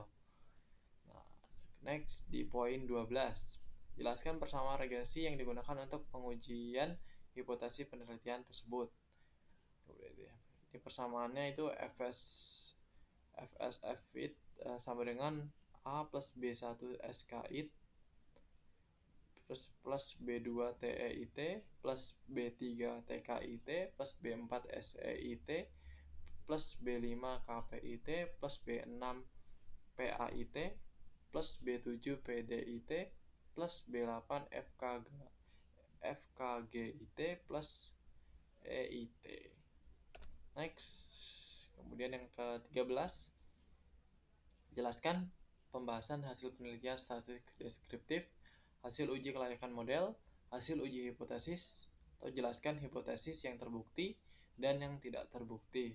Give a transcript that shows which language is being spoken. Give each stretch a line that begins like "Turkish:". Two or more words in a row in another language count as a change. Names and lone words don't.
Indonesian: Nah, next di poin 12. Jelaskan persamaan regensi yang digunakan untuk pengujian hipotesis penelitian tersebut. Di persamaannya itu FSF it sama dengan A plus B1 SKIT plus B2 TEIT plus B3 TKIT plus B4 SEIT plus B5 KPIT plus B6 PAIT plus B7 PDIT plus B8 FKGIT plus EIT. Next. Kemudian yang ke-13, jelaskan pembahasan hasil penelitian statistik deskriptif, hasil uji kelayakan model, hasil uji hipotesis, atau jelaskan hipotesis yang terbukti dan yang tidak terbukti.